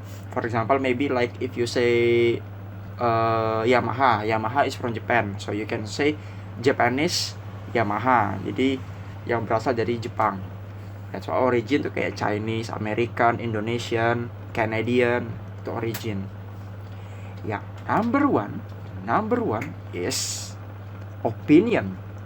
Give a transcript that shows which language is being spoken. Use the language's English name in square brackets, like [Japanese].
[English] For example, maybe like if you say Yamaha is from Japan, so you can say Japanese Yamaha. [Indonesian] Jadi yang berasal dari Jepang. [English] That's why origin tuh kayak Chinese, American, Indonesian, Canadian, itu origin. Yang number one is opinion.